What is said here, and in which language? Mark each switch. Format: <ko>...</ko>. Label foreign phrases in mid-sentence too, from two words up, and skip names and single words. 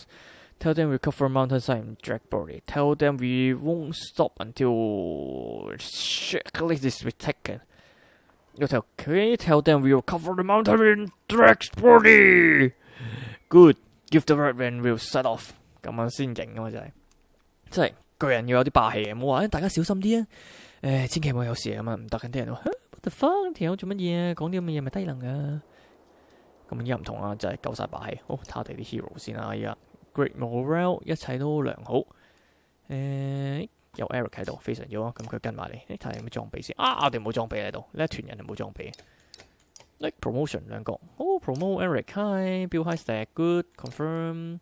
<en>Tell them we cover mountainside and drag body. Tell them we won't stop until checklist is taken. Tell them we will cover the mountain and drag body. Good. Give the word when we'll set off.</en> <yue>咁樣先勁㗎嘛，真係巨人要有啲霸氣嘅，冇話大家小心啲啊！千祈唔好有事啊嘛，唔得緊啲人話</yue> <en>What the fuck？</en> <yue>條友做乜嘢啊？講啲咁嘅嘢咪低能啊！咁依家唔同啦，就係夠晒霸氣。好，睇下我哋啲 hero 先啦。依家</yue> <en>Great Morale，</en> <yue>一切都良好。有 Eric 喺度，非常好啊。咁佢跟埋嚟，睇下有咩裝備先。我哋冇裝備喺度，呢一團人係冇裝備。</yue> <en>Like promotion</en> <yue>兩個，</yue> <en>promote Eric，Hi，Build High Stack，Good Confirm。</en>